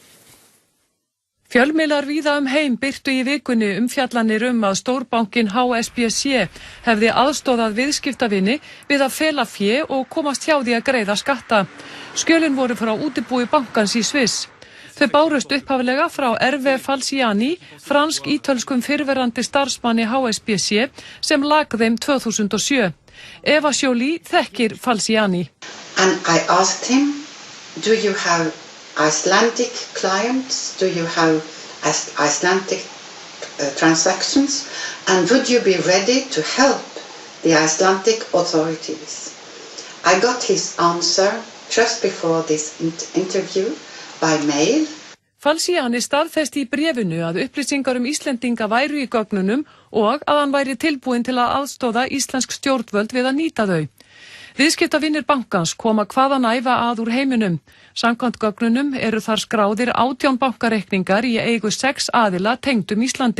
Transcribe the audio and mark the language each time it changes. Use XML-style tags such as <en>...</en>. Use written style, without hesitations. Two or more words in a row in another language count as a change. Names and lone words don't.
<is>Fjölmiðlar víða heim birtu í vikunni umfjallanir að stórbankinn HSBC hefði aðstoðað viðskiptavini við að fela fé og komast hjá því að greiða skatta. Skjölin voru frá útibúi bankans í Sviss. Þau bárust upphaflega frá Hervé Falciani, fransk-ítölskum fyrrverandi starfsmanni HSBC sem lak þeim 2007. Eva Joly þekkir Falciani.</is> <en>And I asked him, do you have Icelandic clients? Do you have Icelandic transactions? And would you be ready to help the Icelandic authorities? I got his answer just before this interview by mail.</en> <is>Falciani staðfesti í bréfinu að upplýsingar Íslendinga væru í gögnunum og að hann væri tilbúinn til að aðstoða íslensk stjórnvöld við að nýta þau. Viðskiptavinir bankans koma hvaðanæva að úr heiminum. Samkvæmt gögnunum eru þar skráðir 18 bankareikningar í eigu 6 aðila tengdum Íslandi.</is>